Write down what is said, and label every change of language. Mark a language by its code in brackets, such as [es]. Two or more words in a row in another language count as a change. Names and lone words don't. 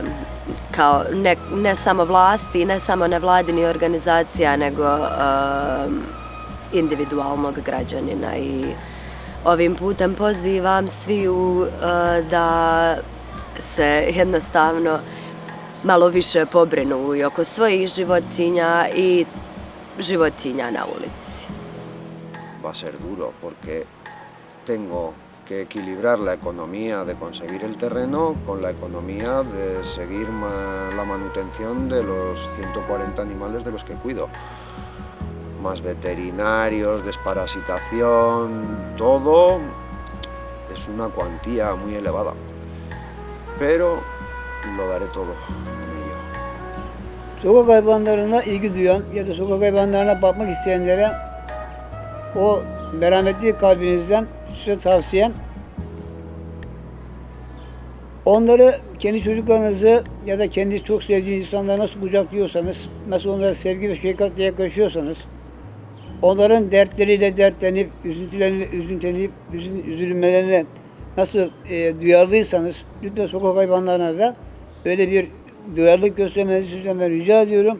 [hr] Kao ne samo vlasti, ne samo nevladini organizacija, nego individualnog građanina. I ovim putem pozivam sviju da se jednostavno malo više pobrinu i oko svojih životinja i životinja na ulici. [es] Va a ser duro porque tengo que equilibrar la economía de conseguir el terreno con la economía de seguir la manutención de los 140 animales de los que cuido. Más veterinarios, desparasitación, todo es una cuantía muy elevada. Pero lo daré todo en ello. [tr] Sokak hayvanlarına ilgi duyan ya da sokak hayvanlarına bakmak isteyenlere o merhametli kalbinizden size tavsiyem, onları, kendi çocuklarınızı ya da kendi çok sevdiğiniz insanları nasıl kucaklıyorsanız, nasıl onlara sevgi ve şefkatle yaklaşıyorsanız, onların dertleriyle dertlenip, üzülmelerine nasıl duyarlıysanız, lütfen sokak hayvanlarına da öyle bir duyarlılık göstermenizi sizden ben rica ediyorum.